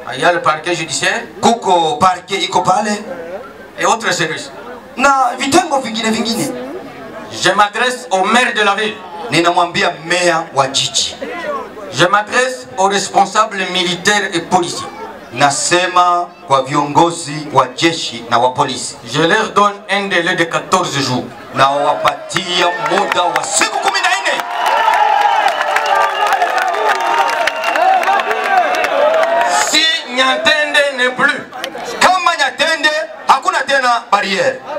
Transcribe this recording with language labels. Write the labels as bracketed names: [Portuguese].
[French] Il y a le parquet judiciaire. [Swahili] Kuko parke iko pale. [French] Et autres services. [Swahili] Na vitengo vingine. [French] Je m'adresse au maire de la ville. [Swahili] Ninamwambia meya wa jiji. [French] Je m'adresse aux responsables militaires et policiers. [Swahili] Nasema kwa viongozi wa jeshi na wa polisi. [French] Je leur donne un délai de 14 jours. [Swahili] Na wapatia muda wa siku 14. [French] Si Nyantende n'est plus, [Swahili] Kama Nyatende hakuna tena barrière.